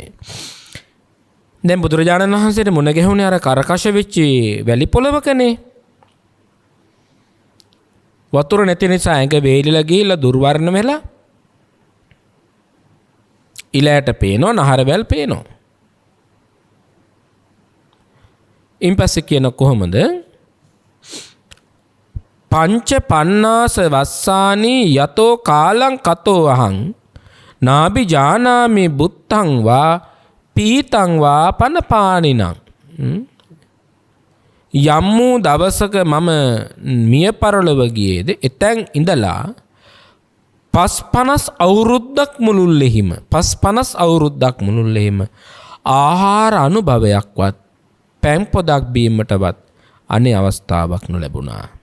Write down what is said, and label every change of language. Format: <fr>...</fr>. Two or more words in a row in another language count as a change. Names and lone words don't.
<si>දැන් බුදුරජාණන් වහන්සේට මුණ ගැහුනේ අර කරකශ වෙච්චි වැලි පොළවකනේ. වතුර නැති නිසා ඇඟ වේලිලා ගිහිල්ලා දුර්වර්ණ වෙලා ඉලයට පේනවා, නහරවැල් පේනවා. ඉන්පස්සේ කියන කොහොමද?</si> <pi>පංච පන්නාස වස්සානි යතෝ කාලං කතෝ අහං නාබි ජානාමි බුත්තං වා පීතං වා පනපානිනං.</pi> <si>යම් වූ දවසක මම මිය පරලොව ගියේද එතැන් ඉඳලා 50 අවුරුද්දක් මුළුල්ලෙහිම ආහාර අනුභවයක්වත් පැන් පොදක් බීමටවත් අනේ අවස්ථාවක් නොලැබුණා.</si>